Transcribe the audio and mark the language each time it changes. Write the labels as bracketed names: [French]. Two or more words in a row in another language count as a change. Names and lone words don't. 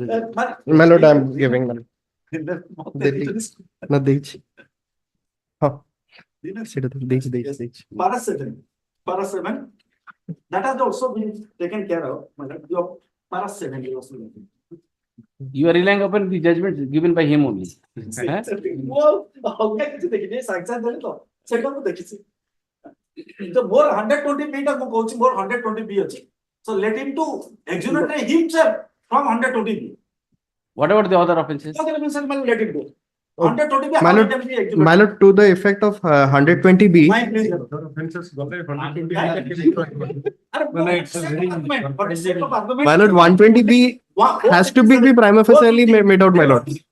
[English] My lord, I am giving. My lord. No, Dej. Huh. Para 7. That has also been taken care of. My lord, your para 70 also. You are relying upon the judgment given by him only. Huh? [Odia] ସେଟା ମୁଁ ଦେଖିଛି ତ ମୋର 120 B ଟା ମୁଁ କହୁଛି ମୋର 120 B ଅଛି [English] so let him to exonerate himself from 120 B. What about the other offences? Other offences will let him go. 120 B My lord, how can be exonerated? my lord, to the effect of 120 B. My please. My lord, 120 B has to be prima facie made out, my lord.